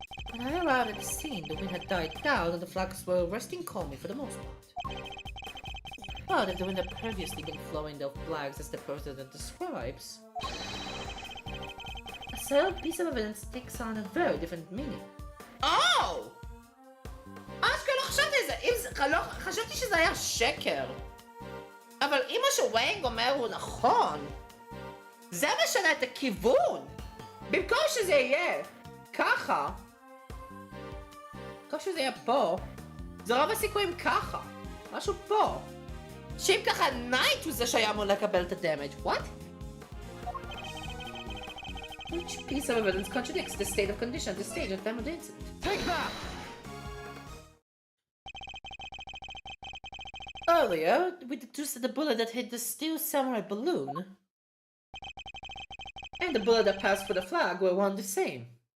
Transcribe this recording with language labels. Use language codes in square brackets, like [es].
[en] When I arrived at the scene, the wind had died down and the flags were resting calmly for the most part. But if the wind had previously been flowing the flags as the president describes, a certain piece of evidence takes on a very different meaning. Oh! [he] אשכרה לא חשבתי על זה, חשבתי שזה היה שקר. אבל אם מה שוויינג אומר הוא נכון, זה משנה את הכיוון. במקום שזה יהיה ככה, במקום שזה יהיה פה, זה רוב הסיכויים ככה, משהו פה. שאם ככה נייט הוא זה שהיה אמור לקבל את הדמג'. [en] What? Which piece of evidence contradicts the state of condition at the stage at the time of the incident? Take that! Earlier, we deduced that the bullet that hit the steel samurai balloon and the bullet that passed for the flag were one the same.